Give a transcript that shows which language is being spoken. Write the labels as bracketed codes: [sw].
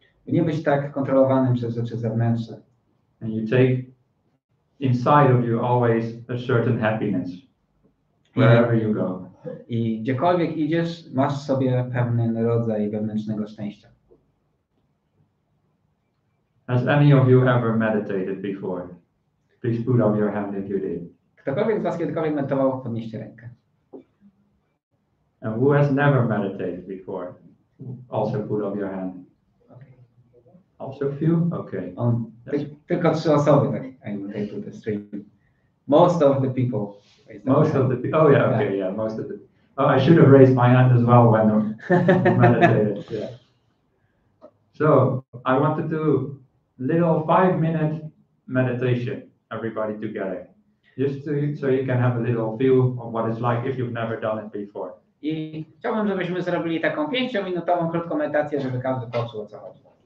[pl] By nie być tak kontrolowanym przez rzeczy zewnętrzne. [en] And you take inside of you always a certain happiness, wherever you go. [pl] I gdziekolwiek idziesz, masz sobie pewien rodzaj wewnętrznego szczęścia. [en] Has any of you ever meditated before? Please put up your hand if you did. [pl] Ktokolwiek z was kiedykolwiek medytował, podnieście rękę. [en] And who has never meditated before? Also put up your hand. Okay. Also few? Okay. [pl] Tylko 3 osoby, tak, [en] I will take to the stream. Most of the people. Most of the people. Oh yeah, okay, yeah, most of the. Oh, I should have raised my hand as well when I meditated. Yeah. So I want to do little 5-minute meditation, everybody together, just so you can have a little feel of what it's like if you've never done it before. [pl] I chciałbym, żebyśmy zrobili taką 5-minutową krótką medytację, żeby każdy poczuł, o co chodzi.